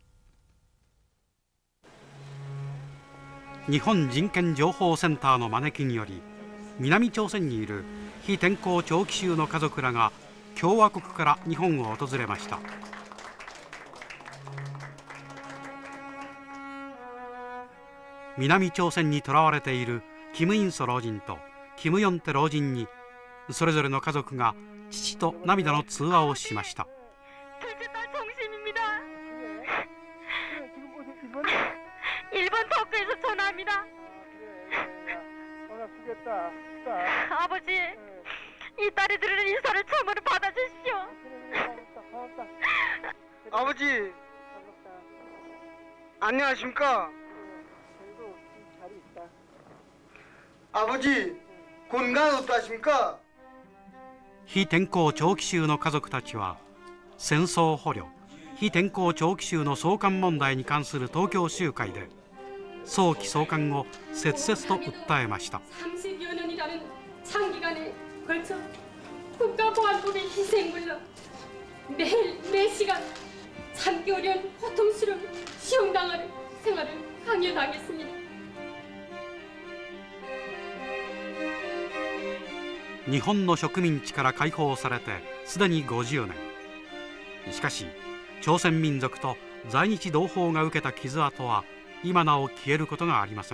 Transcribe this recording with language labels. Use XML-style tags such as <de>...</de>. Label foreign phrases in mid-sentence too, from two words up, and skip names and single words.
<ja>日本人権情報センターの招きにより南朝鮮にいる非転校長期囚の家族らが共和国から日本を訪れました。南朝鮮に囚われているキム・インソ老人とキム・ヨンテ老人にそれぞれの家族が父と涙の通話をしました。</ja> <ko>일본 도쿄에서 전화합니다. 아버지, 이 딸이 드리는 인사를 참으로 받아주십시오. 아버지, 안녕하십니까? 아버지, 건강 어떠십니까?</ko> <ja>非転校長期囚の家族たちは戦争捕虜非転校長期囚の送還問題に関する東京集会で早期送還を切々と訴えました。</ja> <ko>30여 년이라는 장기간에 걸쳐 국가보안법의 희생물로 매일 매시간 참기 어려운 고통스러운 시험당하는 생활을 강요당했습니다.</ko> <ja>日本の植民地から解放されてすでに50年。しかし朝鮮民族と在日同胞が受けた傷跡は今なお消えることがありません。</ja>